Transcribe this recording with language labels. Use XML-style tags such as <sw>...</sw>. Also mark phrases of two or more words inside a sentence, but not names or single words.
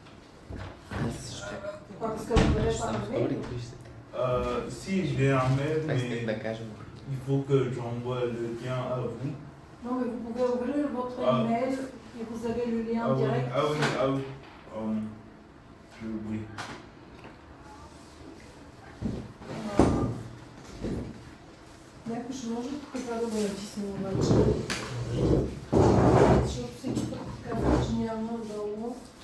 <fr>Parce que vous n'avez pas le mail. Si j'ai un mail, mais il faut que j'envoie le lien à vous. Non, mais vous pouvez ouvrir votre email et vous avez le lien direct. Ah oui. J'ai oublié.</fr> <bg>Някой ще може тук това да го натисне обаче. Защото всеки път казва, че няма долу.</bg>